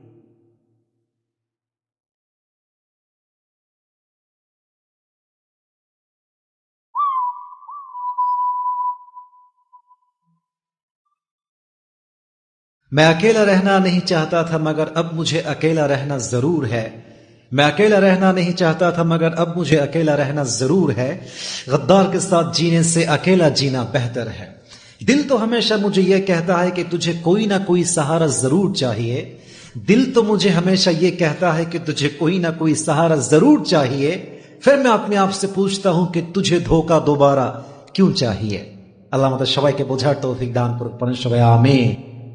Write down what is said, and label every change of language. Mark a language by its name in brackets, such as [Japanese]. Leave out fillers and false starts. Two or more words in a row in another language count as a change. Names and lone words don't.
[Urdu] میں اکیلا رہنا نہیں چاہتا تھا مگر اب مجھے اکیلا رہنا ضرور ہے، میں اکیلا رہنا نہیں چاہتا تھا مگر اب مجھے اکیلا رہنا ضرور ہے، غدار کے ساتھ جینے سے اکیلا جینا بہتر ہے۔ دل تو ہمیشہ مجھے یہ کہتا ہے کہ تجھے کوئی نہ کوئی سہارا ضرور چاہیے، دل تو مجھے ہمیشہ یہ کہتا ہے کہ تجھے کوئی نہ کوئی سہارا ضرور چاہیے، پھر میں اپنے آپ سے پوچھتا ہوں کہ تجھے دھوکہ دوبارہ کیوں چاহিয়ে؟ [Bangla] আল্লাহ আমাদের সবাইকে বোঝার তৌফিক দান করুন, পড়েন সবাই আমিন।